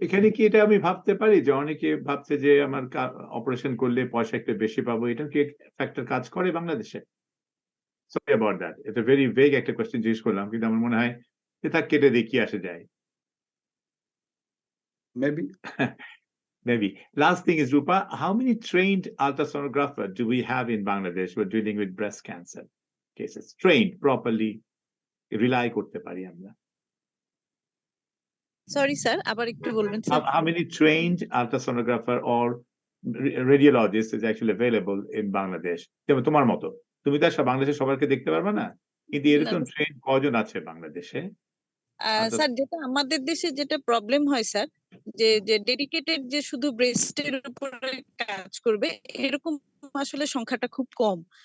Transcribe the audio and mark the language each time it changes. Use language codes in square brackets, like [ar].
[bn] এখানে কি এটা আমি ভাবতে পারি যে অনেকে ভাবছে যে আমার অপারেশন করলে পয়সা একটু বেশি পাবো, এটা কি ফ্যাক্টর কাজ করে বাংলাদেশে? [en] sorry about that, [bn] এটা [en] very vague [bn] একটা কোয়েশ্চেন জিজ্ঞেস করলাম, কিন্তু আমার মনে হয় যে তা কেটে দেখি আসে যায়। [en] Maybe. Maybe. Last thing is, Rupa, how many trained ultrasonographer do we have in Bangladesh who are dealing with breast cancer cases? Trained properly, rely [bn] করতে পারি আমরা। সরি স্যার, আবার একটু বলবেন sir. [en] How many trained ultrasonographer or radiologist is actually available in Bangladesh? [bn] যেমন তোমার মতো, তুমি তো বাংলাদেশে সবাইকে দেখতে পারবে না, কিন্তু এরকম ট্রেন্ড কজন আছে বাংলাদেশে? স্যার যেটা আমাদের দেশে যেটা প্রবলেম হয় স্যার, যে ডেডিকেটেড যে শুধু ব্রেস্টের উপরে কাজ করবে এরকম আসলে সংখ্যাটা খুব কম।